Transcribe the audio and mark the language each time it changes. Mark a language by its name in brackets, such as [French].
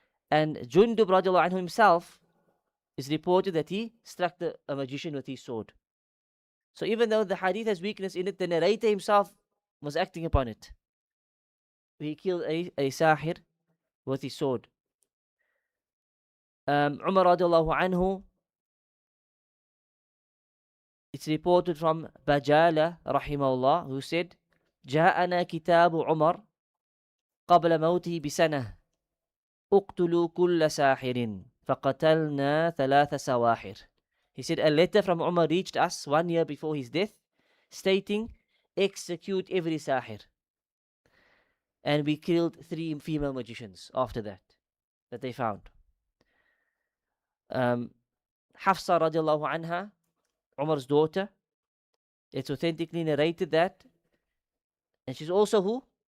[English] And Jundub radiallahu anhu himself is reported that he struck a magician with his sword. So even though the hadith has weakness in it, the narrator himself was acting upon it. He killed a sahir with his sword. Umar radiallahu anhu, it's reported from Bajala rahimahullah, who said, [Arabic] جاءنا كتاب عمر قبل موته بسنة اقتلوا كل ساحر فقتلنا ثلاث سواحر. [English] He said, a letter from Umar reached us 1 year before his death, stating, execute every sahir. And we killed 3 female magicians after that they found. Hafsa radiallahu anha, Umar's daughter, it's authentically narrated that, and she's also who?